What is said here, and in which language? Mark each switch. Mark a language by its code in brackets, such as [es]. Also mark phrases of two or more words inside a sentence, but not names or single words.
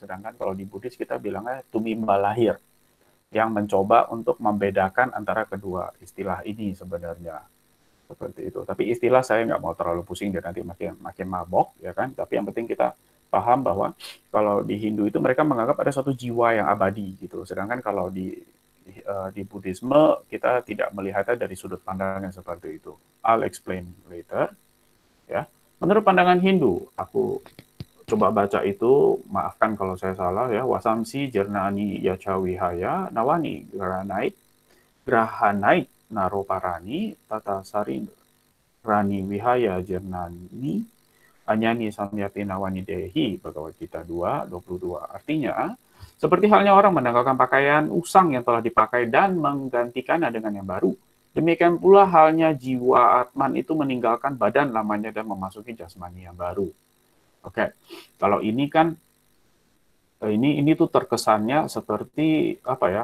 [id] Sedangkan kalau di Buddhis kita bilangnya tumimba lahir, yang mencoba untuk membedakan antara kedua istilah ini sebenarnya seperti itu. Tapi istilah saya nggak mau terlalu pusing dan nanti makin mabok ya kan. Tapi yang penting kita paham bahwa kalau di Hindu itu mereka menganggap ada suatu jiwa yang abadi gitu. Sedangkan kalau di Buddhisme kita tidak melihatnya dari sudut pandang yang seperti itu. [en] I'll explain later. [id] Ya, menurut pandangan Hindu, aku coba baca itu, maafkan kalau saya salah ya. [sa] Wasamsi Jernani Yacawihaya Nawani Grahanait Naroparani Tata Sari Rani Wihaya Jernani Anyani Samyati Nawani Dehi Bhagavad Gita 2:22. [id] Artinya, seperti halnya orang menanggalkan pakaian usang yang telah dipakai dan menggantikannya dengan yang baru. Demikian pula halnya jiwa Atman itu meninggalkan badan lamanya dan memasuki jasmani yang baru. Oke, kalau ini kan ini tuh terkesannya seperti apa ya?